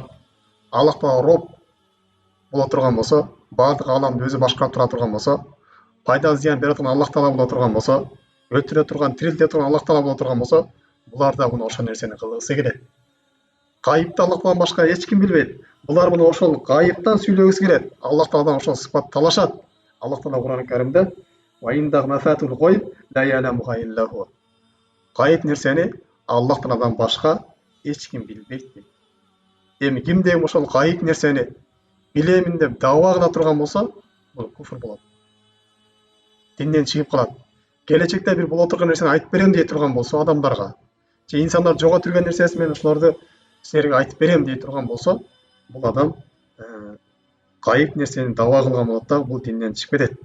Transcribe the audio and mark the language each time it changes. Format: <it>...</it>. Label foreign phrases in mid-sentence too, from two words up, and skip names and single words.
<ky>Аллах Таала роб боло турган болсо, бардык ааламды өзү башкарып тура турган болсо, пайда зыян бере турган Аллах Таала боло турган болсо, өлтүрө турган, тирилте турган Аллах Таала боло турган болсо, булар да муну ошол нерсени кылгысы келет. Гайыпты Аллах Тааладан башка эч ким билбейт. Булар муну ошол гайыптан сүйлөгүсү келет. Аллах Тааладан ошол сыпат талашат.</ky> <ar>Аллах Таала Кур'ан Каримде "وعنده مفاتح الغيب لا يعلمها إلا هو".</ar> <ky>Гайып нерсени Аллах Тааладан башка эч ким билбейт дейт. Эми кимде ошол гайып нерсени билемин деп даава кыла турган болсо, бул куфр болот. Динден чыгып калат. Келечекте бир боло турган нерсени айтып берем дей турган болсо адамдарга, же инсандар жоготуп жүргөн нерсеси менен ошолорду силерге айтып берем дей турган болсо, бул адам гайып нерсени даава кылган болот да, бул динден чыгып кетет.</ky>